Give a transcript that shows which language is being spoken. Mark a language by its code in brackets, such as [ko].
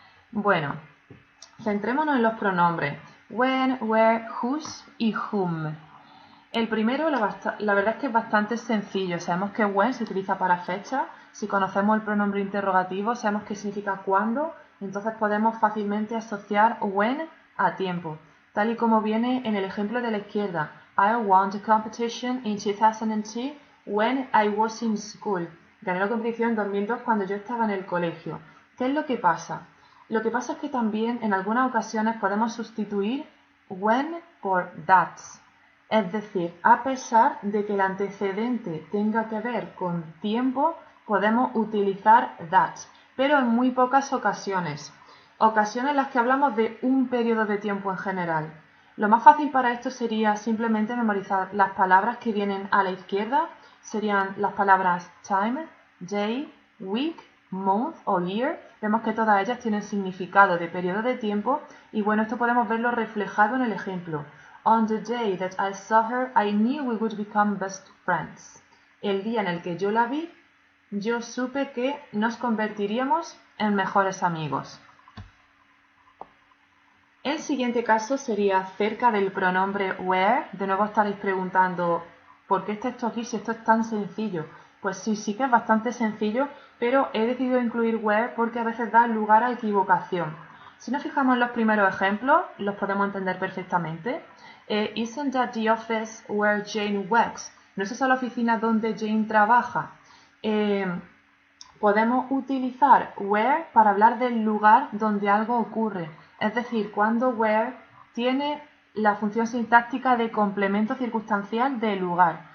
[es] Bueno, centrémonos en los pronombres when, where, whose y whom. El primero, la verdad es que es bastante sencillo. Sabemos que when se utiliza para fecha. Si conocemos el pronombre interrogativo, sabemos qué significa cuándo. Entonces podemos fácilmente asociar when a tiempo. Tal y como viene en el ejemplo de la izquierda. [en] I won the competition in 2002 when I was in school. [es] Gané la competición en 2002 cuando yo estaba en el colegio. ¿Qué es lo que pasa? Lo que pasa es que también en algunas ocasiones podemos sustituir when por that. Es decir, a pesar de que el antecedente tenga que ver con tiempo, podemos utilizar that, pero en muy pocas ocasiones. Ocasiones en las que hablamos de un periodo de tiempo en general. Lo más fácil para esto sería simplemente memorizar las palabras que vienen a la izquierda. Serían las palabras time, day, week, month o year. Vemos que todas ellas tienen significado de periodo de tiempo y bueno, esto podemos verlo reflejado en el ejemplo. [en] On the day that I saw her, I knew we would become best friends. [es] El día en el que yo la vi, yo supe que nos convertiríamos en mejores amigos. El siguiente caso sería acerca del pronombre where. De nuevo estaréis preguntando, ¿por qué está esto aquí si esto es tan sencillo? Pues sí que es bastante sencillo, pero he decidido incluir where porque a veces da lugar a equivocación. Si nos fijamos en los primeros ejemplos, los podemos entender perfectamente. [en] Isn't that the office where Jane works? [es] ¿No es esa la oficina donde Jane trabaja? Podemos utilizar where para hablar del lugar donde algo ocurre. Es decir, cuando where tiene la función sintáctica de complemento circunstancial de lugar.